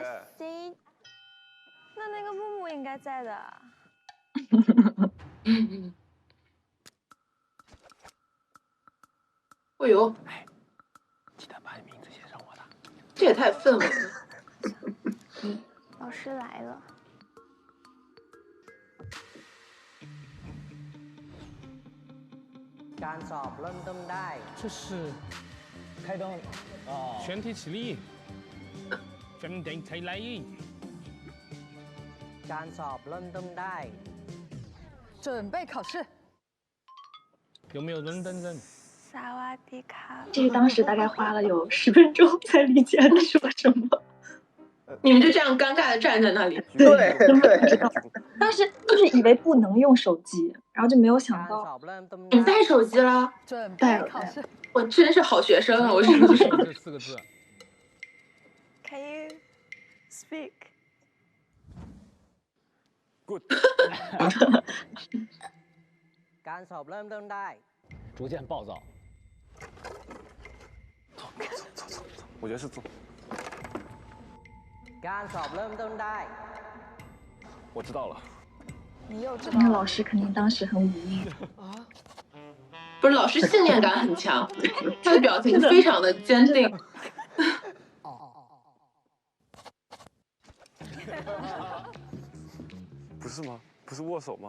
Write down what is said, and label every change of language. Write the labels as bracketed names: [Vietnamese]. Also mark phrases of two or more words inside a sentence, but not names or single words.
[Chinese] C，那个木木应该在的。哎呦，记得把你名字写上我的。这也太氛围了。老师来了。 [Thai] การสอบเริ่มต้นได้。 [Chinese] 这是开灯全体起立，全体起来。 [Thai] การสอบเริ่มต้นได้。 [Chinese] 准备考试。有没有人等人？ [Thai] สวัสดีค่ะ. [Chinese] 这个当时大概花了有10分钟才理解他说什么。你们就这样尴尬的站在那里。对对。当时就是以为不能用手机，然后就没有想 [Thai] การส [Chinese] 到。 [Thai] อบเริ่มต้น [Chinese] 你 [Thai] ได้。 [Chinese] 带手机了？准带了备考试。我真是好学生啊！我是不是？这4个字。 [English] Can you speak？ Good。 [Thai] การสอบเริ่มต้นได้。 [Chinese] 逐渐暴躁。走，我觉得是走。 [Thai] การสอบเริ่มต้นได้。 [Chinese] 我知道了。你又知道那个了。老师肯定当时很无语。不是，老师信念感很强，他的表情非常的坚定。不是吗？不是握手吗？